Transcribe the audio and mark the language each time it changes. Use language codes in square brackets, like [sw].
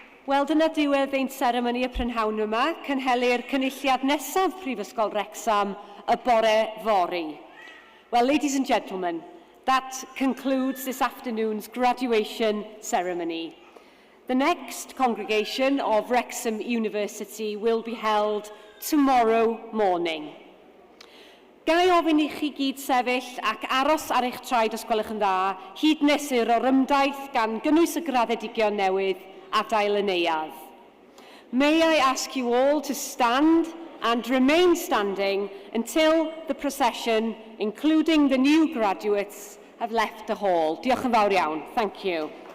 [cy] Wel, dyna diwedd ein seremoni y prynhawn yma, cynhelir cynulliad nesaf Prifysgol Wrecsam y bore fory. [en] Well, ladies and gentlemen, that concludes this afternoon's graduation ceremony. The next congregation of Wrexham University will be held tomorrow morning. [cy] Gai ofyn I chi gyd sefyll ac aros ar eich traed os gwelwch yn dda, hyd nesur o'r ymdaith gan gynnwys y graddedigion newydd adael y neuadd. [en] May I ask you all to stand and remain standing until the procession, including the new graduates, have left the hall. [cy] Diolch yn fawr iawn. [en] Thank you.